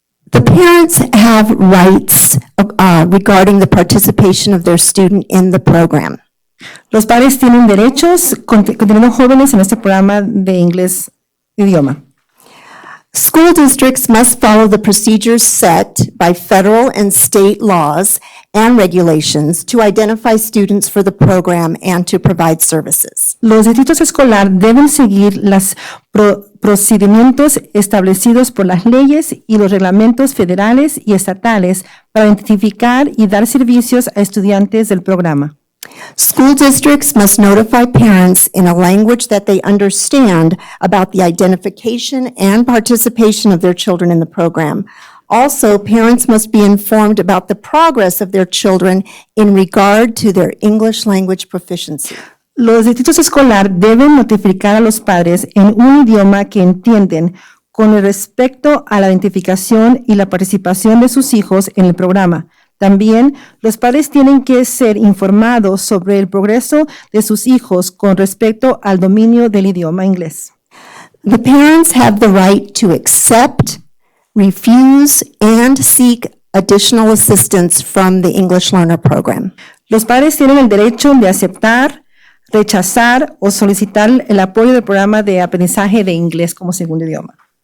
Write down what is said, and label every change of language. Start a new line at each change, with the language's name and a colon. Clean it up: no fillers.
English: The parents have rights regarding the participation of their student in the program.
Spanish: Los padres tienen derechos conteniendo jóvenes en este programa de inglés idioma.
English: School districts must follow the procedures set by federal and state laws and regulations to identify students for the program and to provide services.
Spanish: Los distritos escolar deben seguir los procedimientos establecidos por las leyes y los reglamentos federales y estatales para identificar y dar servicios a estudiantes del programa.
English: School districts must notify parents in a language that they understand about the identification and participation of their children in the program. Also, parents must be informed about the progress of their children in regard to their English language proficiency.
Spanish: Los distritos escolar deben notificar a los padres en un idioma que entienden con respecto a la identificación y la participación de sus hijos en el programa. También, los padres tienen que ser informados sobre el progreso de sus hijos con respecto al dominio del idioma inglés.
English: The parents have the right to accept, refuse, and seek additional assistance from the English Learner Program.
Spanish: Los padres tienen el derecho de aceptar, rechazar o solicitar el apoyo del programa de aprendizaje de inglés como segundo idioma.